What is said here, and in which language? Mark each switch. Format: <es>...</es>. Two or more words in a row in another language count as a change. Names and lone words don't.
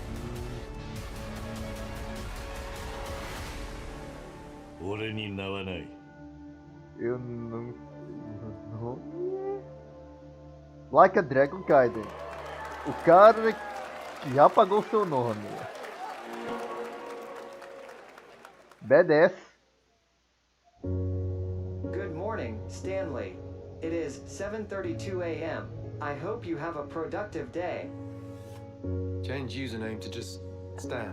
<ja>俺に名はない。</ja> <pt>Eu não sei. Like a Dragon Gaiden. O cara que já apagou seu nome.</pt> <en>Badass. Good morning, Stanley. It is 7:32 a.m. I hope you have a productive day. change username to just Stan.</en>